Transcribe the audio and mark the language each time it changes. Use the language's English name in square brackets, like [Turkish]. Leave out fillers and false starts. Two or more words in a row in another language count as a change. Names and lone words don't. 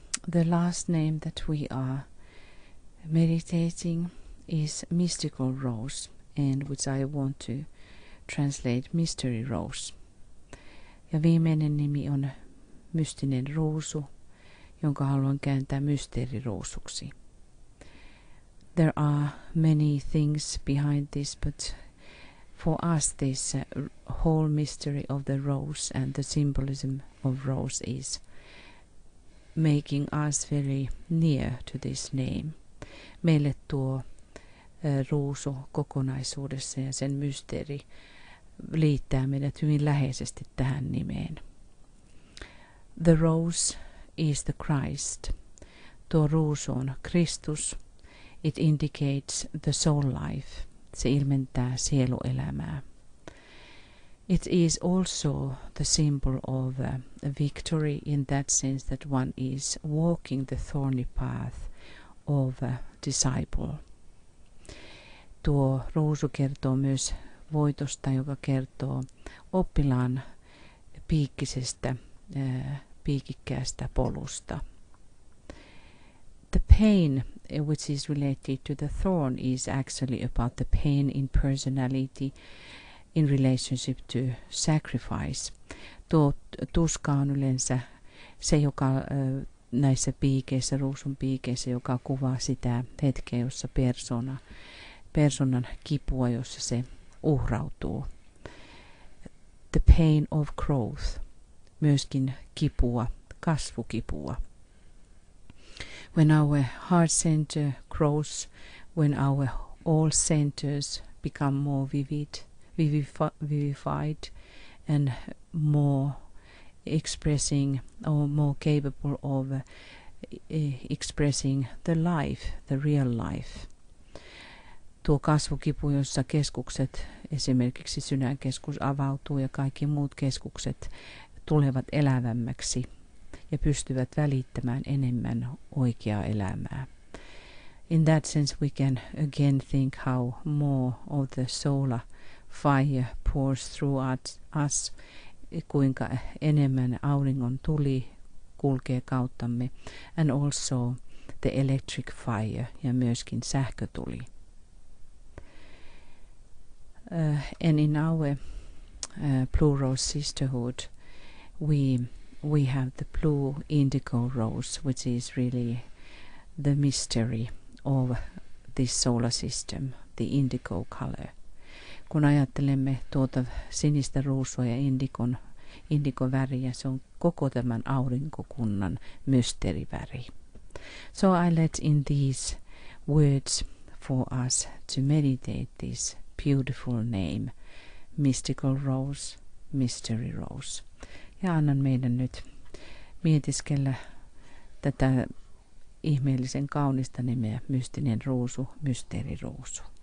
[English] The last name that we are meditating is Mystical Rose, and which I want to translate Mystery Rose. [Finnish] Ja viimeinen nimi on Mystinen ruusu, jonka haluan kääntää mysteeriruusuksi. [English] There are many things behind this, but for us this whole mystery of the rose and the symbolism of rose is making us very near to this name. [Finnish] Meille tuo ruusu kokonaisuudessa ja sen mysteeri liittää meidät hyvin läheisesti tähän nimeen. [English] The rose is the Christ. [Finnish] Tuo ruusu on Kristus. [English] It indicates the soul life. [Finnish] Se ilmentää sieluelämää. [English] It is also the symbol of a victory in that sense that one is walking the thorny path of a disciple. [Finnish] Tuo ruusu kertoo myös voitosta, joka kertoo oppilaan piikikkäästä polusta. [English] The pain which is related to the thorn is actually about the pain in personality in relationship to sacrifice. [Finnish] Tuo tuska on yleensä se, joka näissä piikeissä, ruusun piikeissä, joka kuvaa sitä hetkeä, jossa persoonan kipua, jossa se uhrautuu. [English] The pain of growth, [Finnish] myöskin kipua, kasvukipua. [English] When our heart center grows, when our all centers become more vivified and more expressing or more capable of expressing the life, the real life. [Finnish] Tuo kasvukipu, jossa keskukset, esimerkiksi sydänkeskus avautuu ja kaikki muut keskukset tulevat elävämmäksi ja pystyvät välittämään enemmän oikeaa elämää. [English] In that sense we can again think how more of the solar fire pours through us, [Finnish] kuinka enemmän auringon tuli kulkee kauttamme, [English] and also the electric fire, [Finnish] ja myöskin sähkötuli. [English] And in our Blue Rose Sisterhood, we have the blue indigo rose, which is really the mystery of this solar system, the indigo color. [Finnish] Kun ajattelemme tuota sinistä ruusua ja indigoväriä, se on koko tämän aurinkokunnan mysteeriväri. [English] So I let in these words for us to meditate this beautiful name, Mystical Rose, Mystery Rose. [Finnish] Ja annan meidän nyt mietiskellä tätä ihmeellisen kaunista nimeä, mystinen ruusu, mysteeriruusu.